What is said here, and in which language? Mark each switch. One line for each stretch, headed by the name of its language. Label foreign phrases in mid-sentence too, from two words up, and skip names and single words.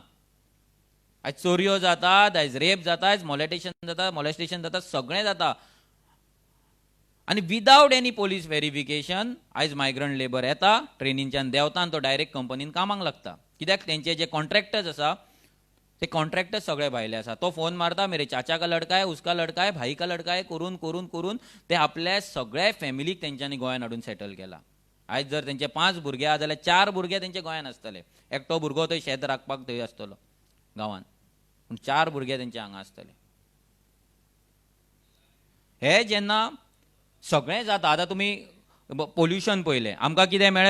Konkani: आयज चोरयो जातात, आयज रेप जाता, आयज मॉलेस्टेशन जाता, सगळें जाता. आनी
English: without any police verification
Konkani: आयज
English: migrant labour
Konkani: येता, ट्रेनींच्यान देंवता आनी तो डायरेक्ट कंपनीन कामाक लागता. कित्याक तेंचे जे कॉन्ट्रॅक्टर्स आसा ते कॉन्ट्रॅक्टर्स सगळे भायले आसा. तो फोन मारता,
Hindi: मेरे चाचा का लडका है, उसका लडका है, भाई का लडका है,
Konkani: करून करून करून ते आपल्या सगळ्या फॅमिलीक तेंच्यांनी गोंयान हाडून सेटल केला. आयज जर तेंचे 5 भुरगे आहा जाल्यार 4 भुरगे तेंचे गोंयान आसतले. एकटो भुरगो थंय शेत राखपाक थंय आसतलो गांवान, पूण 4 भुरगे तेंचे हांगा आसतले. हे जेन्ना सगळें जाता, आतां तुमी पोल्युशन पळयलें, आमकां कितें मेळ्ळें?